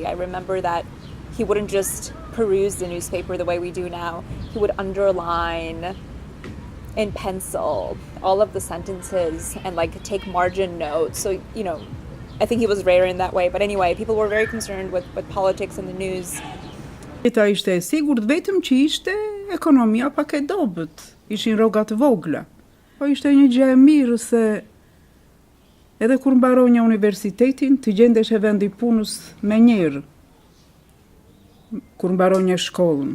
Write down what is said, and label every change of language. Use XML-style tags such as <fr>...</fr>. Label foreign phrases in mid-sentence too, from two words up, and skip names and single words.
<en>I remember that he wouldn't just peruse the newspaper the way we do now. He would underline in pencil all of the sentences and like take margin notes. So, you know, I think he was rare in that way. But anyway, people were very concerned with politics and the news.</en> <sq>Jeta ishte e sigurt vetëm që ishte ekonomia pak e dobët. Ishin rroga të vogla. Po ishte një gjë e mirë se edhe kur mbaronja universitetin, të gjendesh e vendi punës me njerë. Kur mbaronja shkollën.</sq>